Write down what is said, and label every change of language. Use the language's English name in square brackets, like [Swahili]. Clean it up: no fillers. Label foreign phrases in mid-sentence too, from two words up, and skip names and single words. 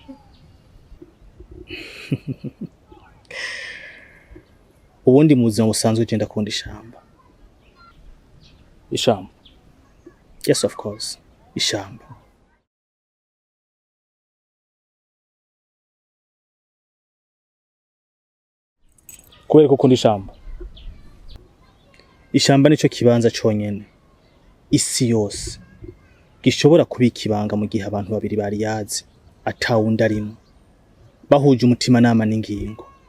[Rundi] Ubundi mu buzima busanzwe ugenda kunda ishamba. Ishamba. [English] Yes, of course. [Rundi] Ishamba. Kubera ko ukunda ishamba. Ishamba nico kibanza conyene isi yose gishobora kubika ibanga mu gihe abantu babiri bari yazi atawundi arimo bahuje umutima nama n'ingingo.